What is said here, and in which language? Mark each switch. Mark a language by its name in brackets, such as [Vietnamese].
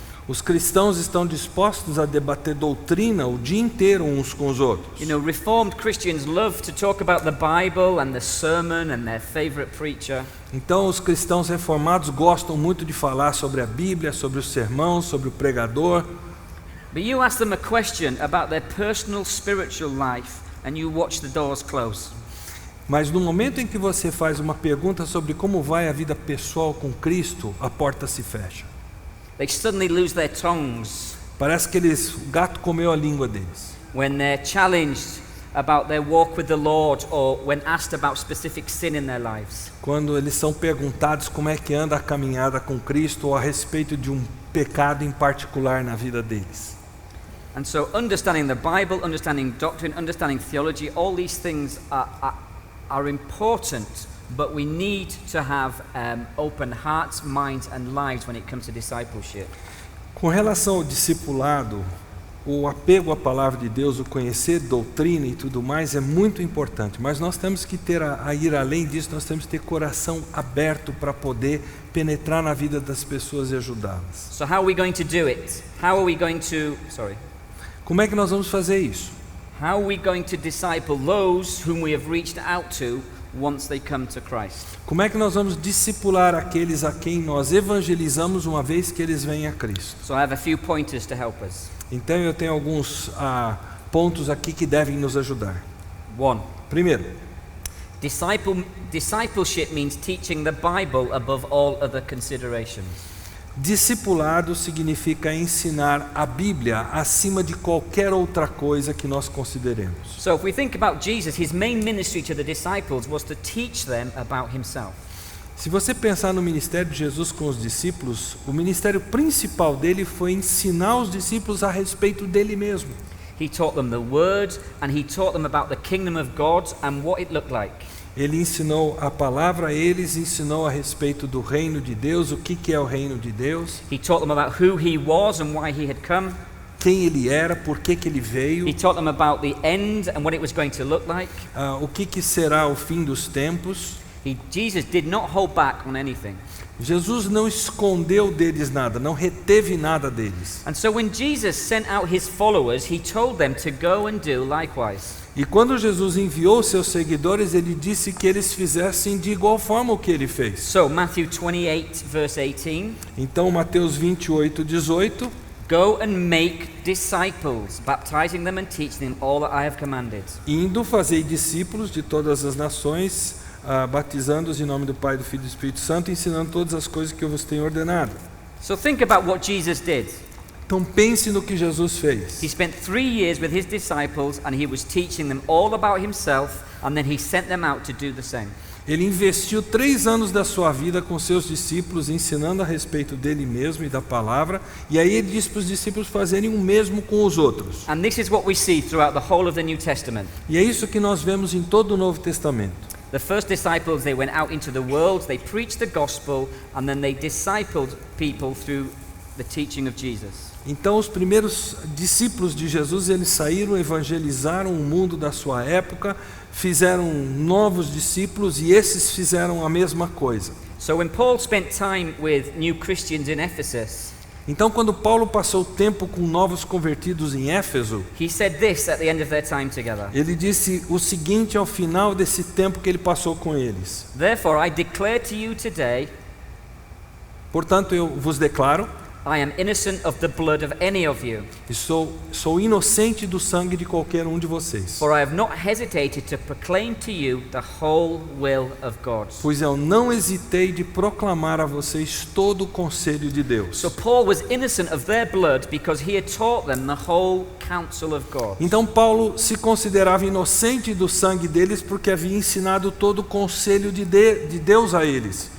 [Portuguese] Os cristãos estão dispostos a debater doutrina o dia inteiro uns com os outros. [English] You know, Reformed Christians love to talk about the Bible and the sermon and their favorite preacher. [Portuguese] Então, os cristãos reformados gostam muito de falar sobre a Bíblia, sobre o sermão, sobre o pregador. [English] But you ask them a question about their personal spiritual life and you watch the doors close. [Portuguese] Mas no momento em que você faz uma pergunta sobre como vai a vida pessoal com Cristo, a porta se fecha. [English] They suddenly lose their tongues [Portuguese] Parece que o gato comeu a língua deles. [English] when they're challenged about their walk with the Lord or when asked about specific sin in their lives. [Portuguese] Quando eles são perguntados como é que anda a caminhada com Cristo ou a respeito de um pecado em particular na vida deles. [English] And so understanding the Bible, understanding doctrine, understanding theology, all these things are important, but we need to have open hearts, minds and lives when it comes to discipleship. [Portuguese] Com relação ao discipulado, o apego à palavra de Deus, o conhecer doutrina e tudo mais é muito importante, mas nós temos que ter a ir além disso, nós temos que ter coração aberto para poder penetrar na vida das pessoas e ajudá-las. [English] So how are we going to do it? How are we going to, [Portuguese] Como é que nós vamos fazer isso? [English] how are we going to disciple those whom we have reached out to once they come to Christ? [Portuguese] Como é que nós vamos discipular aqueles a quem nós evangelizamos uma vez que eles vêm a Cristo? [English] So I have a few pointers to help us. [Portuguese] Então eu tenho alguns pontos aqui que devem nos ajudar. [English] 1. [Portuguese] Primeiro, [English] Discipleship means teaching the Bible above all other considerations. [Portuguese] discipulado significa ensinar a Bíblia acima de qualquer outra coisa que nós consideremos. [English] So if we think about Jesus, his main ministry to the disciples was to teach them about himself. [Portuguese] Se você pensar no ministério de Jesus com os discípulos, o ministério principal dele foi ensinar os discípulos a respeito dele mesmo. [English] He taught them the word and he taught them about the kingdom of God and what it looked like. [Portuguese] Ele ensinou a palavra a eles, ensinou a respeito do reino de Deus, o que é o reino de Deus, [English] He taught them about who he was and why he had come. [Portuguese] quem ele era, por que ele veio, [English] He taught them about the end and what it was going to look like. [Portuguese] o que será o fim dos tempos. [English] Jesus did not hold back on anything. [Portuguese] Jesus não escondeu deles nada, não reteve nada deles. [English] And so when Jesus sent out his followers, he told them to go and do likewise. [Portuguese] E quando Jesus enviou seus seguidores, ele disse que eles fizessem de igual forma o que ele fez. [English] So Matthew 28 verse 18, [Portuguese] Então, Mateus 28:18, [English] go and make disciples, baptizing them and teaching them all that I have commanded. [Portuguese] indo fazei discípulos de todas as nações, batizando-os em nome do Pai, do Filho e do Espírito Santo, ensinando todas as coisas que eu vos tenho ordenado. [English] So think about what Jesus did. [Portuguese] Então pense no que Jesus fez. [English] He spent 3 years with his disciples and he was teaching them all about himself, and then he sent them out to do the same. [Portuguese] Ele investiu 3 anos da sua vida com seus discípulos, ensinando a respeito dele mesmo e da palavra, e aí ele disse para os discípulos fazerem o mesmo com os outros. [English] And this is what we see throughout the whole of the New Testament. [Portuguese] E é isso que nós vemos em todo o Novo Testamento. [English] The first disciples, they went out into the world, they preached the gospel, and then they discipled people through the teaching of Jesus. [Portuguese] Então os primeiros discípulos de Jesus, eles saíram, evangelizaram o mundo da sua época, fizeram novos discípulos e esses fizeram a mesma coisa. [English] So when Paul spent time with new Christians in Ephesus, [Portuguese] Então quando Paulo passou tempo com novos convertidos em Éfeso, [English] he said this at the end of their time together. [Portuguese] ele disse o seguinte ao final desse tempo que ele passou com eles: [English] Therefore I declare to you today, [Portuguese] portanto eu vos declaro, [English] I am innocent of the blood of any of you, [Portuguese] e sou inocente do sangue de qualquer um de vocês, [English] for I have not hesitated to proclaim to you the whole will of God. [Portuguese] pois eu não hesitei de proclamar a vocês todo o conselho de Deus. [English] So Paul was innocent of their blood because he had taught them the whole counsel of God. [Portuguese] Então Paulo se considerava inocente do sangue deles porque havia ensinado todo o conselho de Deus a eles.